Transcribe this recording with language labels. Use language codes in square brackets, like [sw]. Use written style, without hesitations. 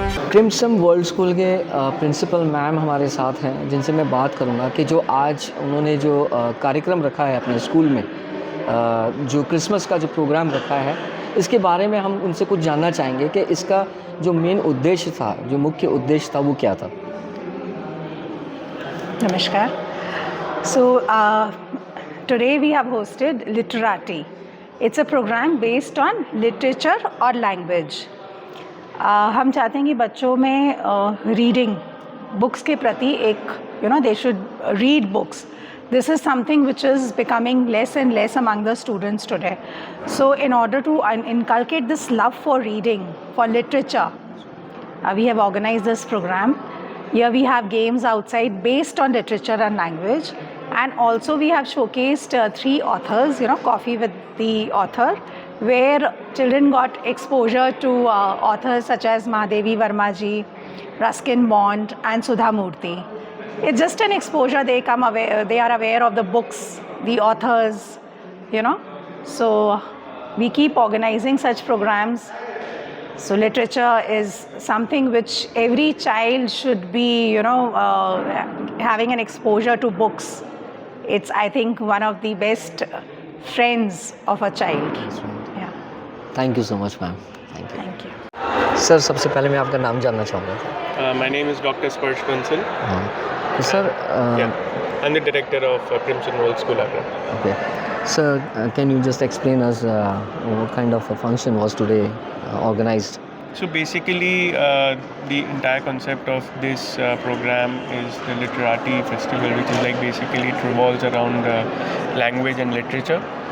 [hi] Crimson world school के principal ma'am हमारे साथ हैं, जिनसे मैं बात करूंगा कि जो आज उन्होंने जो कार्यक्रम रखा है अपने स्कूल में, जो क्रिसमस का जो प्रोग्राम रखा है, इसके बारे में हम उनसे कुछ जानना चाहेंगे कि इसका जो मेन उद्देश्य था, जो मुख्य उद्देश्य था, वो क्या था. नमस्कार. [en] So today we have hosted Literati. It's a program based on literature or language. हम चाहते हैं कि बच्चों में रीडिंग बुक्स के प्रति एक they should read books. This is something which is becoming less and less among the students today. So in order to inculcate this love for reading, for literature, we have organized this program. Here we have games outside based on literature and language, and also we have showcased 3 authors, Coffee with the Author, where children got exposure to authors such as Mahadevi Verma ji, Ruskin Bond and Sudha Murthy. It's just an exposure. They are aware of the books, the authors, So we keep organizing such programs. So literature is something which every child should be, having an exposure to books. It's, I think, one of the best friends of a child. Yeah. Thank you so much ma'am, thank you. Thank you. [hi] Sir सबसे पहले मैं आपका नाम जानना चाहूँगा। [en] My name is Dr. Sparsh Bansal. [hi] हाँ तो sir [en] I'm the director of Crimson World School Agra. okay sir, can you just explain us what kind of a function was today organized? So basically, the entire concept of this program is the Literati Festival, which is like basically it revolves around language and literature.